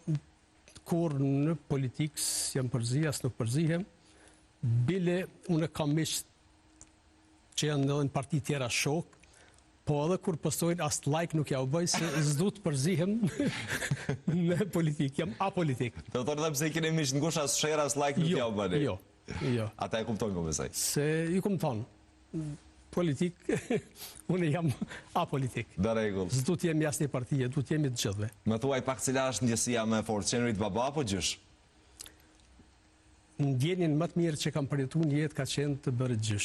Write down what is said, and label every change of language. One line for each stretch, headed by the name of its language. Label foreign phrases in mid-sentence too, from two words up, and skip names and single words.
Albanian: Kur në politikë jam përzi, as nuk përzihem, bile unë kam miq që janë edhe në parti tjera shok, po edhe kur postojnë as like nuk ja u bëj, se s'du të përzihem në politikë, jam apolitik. Do thonë edhe pse i keni miq ngush as share as like nuk ja u bëni. Jo. Ata e kuptojnë, po besoj. Se i kupton. Politik, unë jam apolitik. Në rregull. S'du të jemi asnjë partije, du të jemi të gjithëve. Më thuaj pak cila është ndjesia më e fortë, qenurit baba apo gjysh? Ndjenjen më të mirë që kam përjetuar në jetë ka qenë të bërë gjysh.